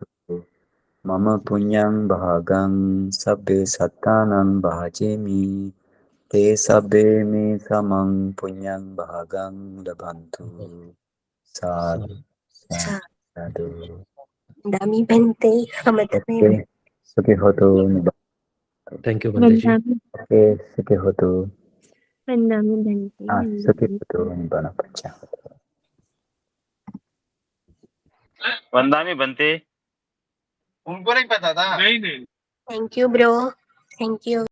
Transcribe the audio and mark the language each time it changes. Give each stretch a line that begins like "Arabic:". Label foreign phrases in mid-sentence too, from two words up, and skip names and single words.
Pali: Mama punyang bhagang sabbe sattanang bhajemi. Te sabbe me samang punyang bhagang labantu. Sadhu, sadhu, sadhu. Dami Bhante, Hamadame. Okay. Sukhi hotu.
English: Thank you, Bhanteji.
Pali: Vandami, Okay. Sukhi hotu. Vandami Bhante, Sukhi Vandami. hotu. Nibbana pacha. वंदामी बनते
Hindi: उनको नहीं पता था नहीं
English: Thank you, bro. Thank you.